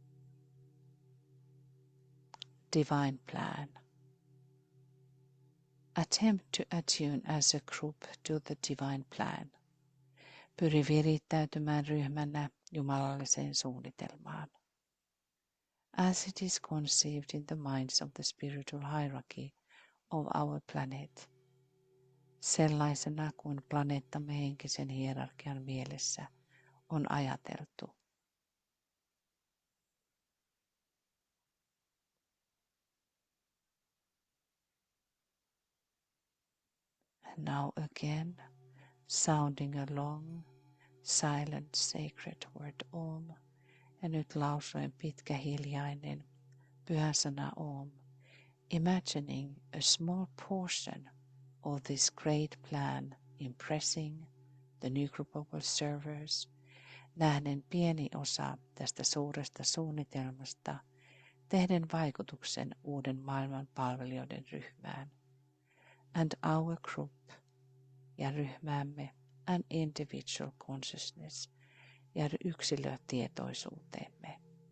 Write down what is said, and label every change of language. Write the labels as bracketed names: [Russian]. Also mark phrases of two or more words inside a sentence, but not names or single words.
[English] Divine plan. Attempt to attune as a group to the divine plan. [Finnish] Pyri virittäytymään ryhmänä jumalalliseen suunnitelmaan. [English] As it is conceived in the minds of the spiritual hierarchy of our planet, [Finnish] sellaisena kuin planeettamme henkisen hierarkian mielessä on ajateltu. [English] And now again, sounding a long, silent, sacred word Om, [Finnish] ja nyt lausuen pitkä hiljainen pyhä sana [English] Om, imagining a small portion of this great plan impressing the new group of observers, [Finnish] nähden pieni osa tästä suuresta suunnitelmasta, tehden vaikutuksen uuden maailman palvelijoiden ryhmään, [English] and our group [Finnish] ja ryhmämme [English] and individual consciousness [Finnish] ja yksilötietoisuuteemme.